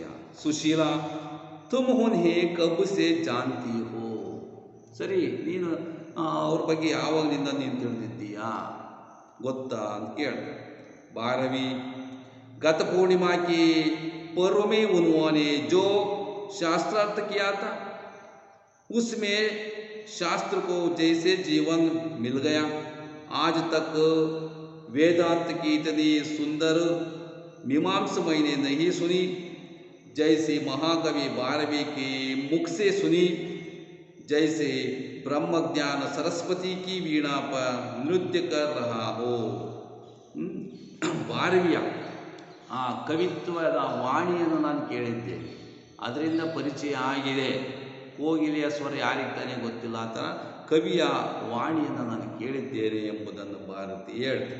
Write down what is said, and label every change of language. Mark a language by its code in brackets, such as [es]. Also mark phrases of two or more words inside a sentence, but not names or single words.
[kn] ಸುಶೀಲಾ, [hi] तुम उन्हें कब से जानती हो, [kn] ಸರಿ ನೀನು ಅವ್ರ ಬಗ್ಗೆ ಯಾವಾಗಲಿಂದ ನೀನು ತಿಳಿದಿದ್ದೀಯಾ, ಗೊತ್ತಾ ಅಂತ ಕೇಳ್ತಾರೆ। [hi] 12वीं गत पूर्णिमा की पर्व में उन्होंने जो शास्त्रार्थ किया था, उसमें शास्त्र को जैसे जीवन मिल गया। आज तक वेदांत की इतनी सुंदर मीमांसा मैंने नहीं सुनी जैसे महाकवि भारवी के मुख से सुनी, जैसे ब्रह्म ज्ञान सरस्वती की वीणा पर नृत्य कर रहा हो। [kn] ಭಾರವಿಯ ಆ ಕವಿತ್ವದ ವಾಣಿಯನ್ನು ನಾನು ಕೇಳಿದ್ದೇನೆ, ಅದರಿಂದ ಪರಿಚಯ ಆಗಿದೆ. ಕೋಗಿಲೆಯ ಸ್ವರ ಯಾರಿಗೆ ತಾನೇ ಗೊತ್ತಿಲ್ಲ, ಆ ಥರ ಕವಿಯ ವಾಣಿಯನ್ನು ನಾನು ಕೇಳಿದ್ದೇನೆ ಎಂಬುದನ್ನು ಭಾರತಿ ಹೇಳ್ತಾರೆ.